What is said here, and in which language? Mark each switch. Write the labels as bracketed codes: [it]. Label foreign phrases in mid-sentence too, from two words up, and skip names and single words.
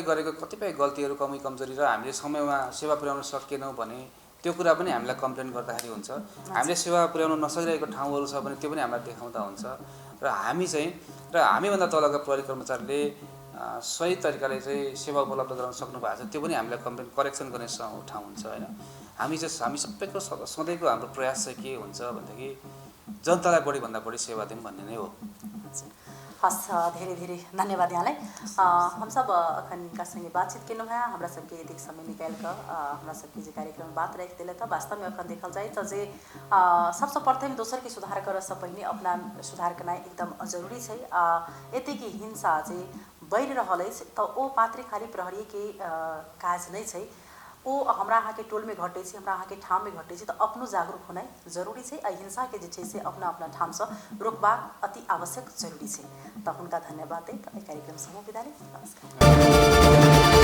[ne] गरेको कतिपय गल्तीहरू कमी कमजोरी र हामीले समयमा सेवा पुर्याउन सकेनौँ भने त्यो कुरा पनि हामीलाई कम्प्लेन गर्दाखेरि हुन्छ हामीले सेवा पुर्याउन नसकिरहेको ठाउँहरू छ भने त्यो पनि हामीलाई देखाउँदा हुन्छ र हामीभन्दा तलका प्रहरी कर्मचारीले सही तरिकाले चाहिँ सेवा उपलब्ध गराउन सक्नु भएको छ त्यो पनि हामीलाई [en] complain correction [ne] गर्ने ठाउँ हुन्छ होइन हामी सबैको सधैँको हाम्रो प्रयास चाहिँ के हुन्छ भनेदेखि जनतालाई बढीभन्दा बढी सेवा दिउँ भन्ने नै हो हस् धेरै धेरै धन्यवाद यहाँलाई [mai] हम सब अखन इनका संगे बातचीत केलहुँ हैं हमरा सबके एतेक समय निकाल कऽ हमरा सबके जे कार्यक्रम बात राखि देले त वास्तव में अखन देखल जाए त जे सबसे प्रथम दोसर के सुधार करऽ से पहिने अपना सुधार करना एकदम जरूरी छै एतेक हिंसा जे बढ़ि रहल अछि त ओ मात्र खाली प्रहरी के काज नहीं छै ओ हमरा अहाँ के टोल में घटे छै हमरा अहाँ के ठाम में घटे छै त अपनो जागरूक होनाइ जरूरी छै आ हिंसा के जे छै से अपना अपना ठाम से रोकबाक अति आवश्यक जरूरी छै त हुनका धन्यवाद दैत कार्यक्रम समूह विदा नमस्कार।